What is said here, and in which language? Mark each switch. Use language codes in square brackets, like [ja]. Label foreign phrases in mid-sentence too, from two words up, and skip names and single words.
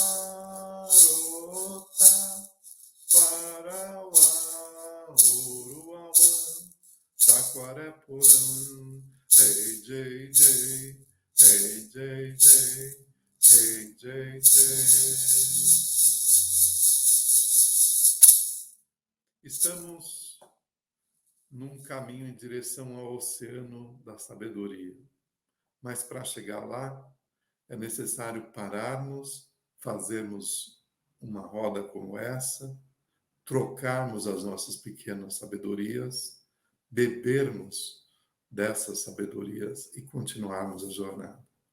[pt] marota, parauá, oruauã, taquaraporã, hey, Jay, Jay, hey, Jay, Jay, hey, Jay, Jay. Estamos num caminho em direção ao oceano da sabedoria. Mas para chegar lá, é necessário pararmos, fazermos uma roda como essa, trocarmos as nossas pequenas sabedorias, bebermos dessas sabedorias e continuarmos a jornada.